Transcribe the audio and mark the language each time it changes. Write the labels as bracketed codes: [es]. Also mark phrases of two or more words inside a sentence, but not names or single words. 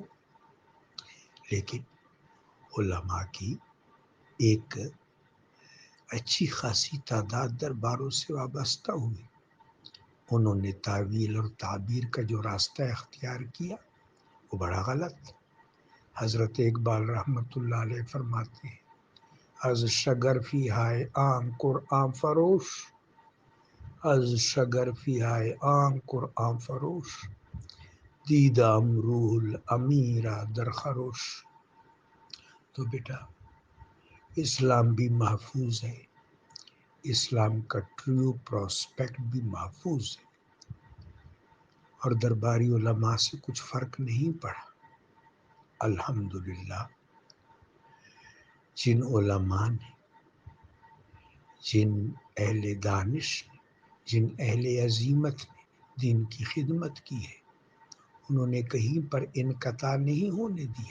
[ur] لیکن علماء کی ایک اچھی خاصی تعداد درباروں سے وابستہ ہوئی۔ انہوں نے تعویل اور تعبیر کا جو راستہ اختیار کیا وہ بڑا غلط۔ حضرت اقبال [ar] رحمۃ اللہ علیہ [ur] فرماتے ہیں، [fa] از شگرفی ہائے عام قرآن فروش، از شگرفی های آن قرآن فروش، دیدم روح الامیرہ در خروش. [ur] تو بیٹا اسلام بھی محفوظ ہے، اسلام کا [en] true prospect [ur] بھی محفوظ ہے، اور درباری علماء سے کچھ فرق نہیں پڑا. الحمدللہ جن علماء نے، جن اہل دانش نے، جن اہل عزیمت نے دین کی خدمت کی ہے، انہوں نے کہیں پر انقطاع نہیں ہونے دیا.